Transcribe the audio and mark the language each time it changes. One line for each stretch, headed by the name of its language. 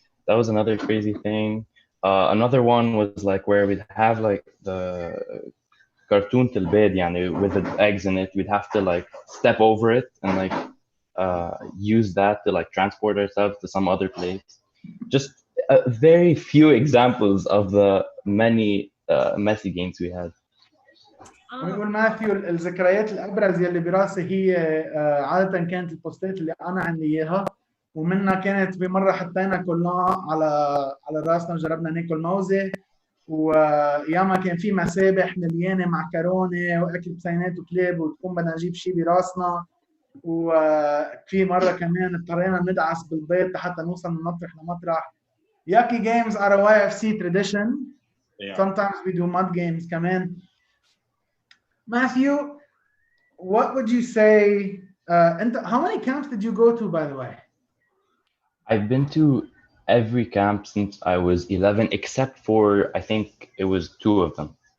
English: That was another crazy thing. Another one was like where we'd have like the cartoon till bed, yani, with the eggs in it. We'd have to like step over it and like use that to like transport ourselves to some other place. Just very few examples of the many messy games we had.
Arabic: ونقول ماثيو الذكريات الابرز يلي براسي هي عاده كانت البوستات اللي انا عندي اياها، ومنها كانت بمره حطينا كلنا على راسنا وجربنا ناكل موزه، وياما كان في مسابح مليانه معكرونه واكل بسينات وكلاب وتكون بدنا نجيب شيء براسنا، وفي مره كمان اضطرينا ندعس بالبيض حتى نوصل من مطرح لمطرح.
English: Yucky games are a YFC tradition. Yeah. Sometimes we do mud games
Arabic: كمان.
English: Matthew, what would you say? How many camps did you go to, by the way? I've been to every camp since I was 11, except for, I think it was 2 of them.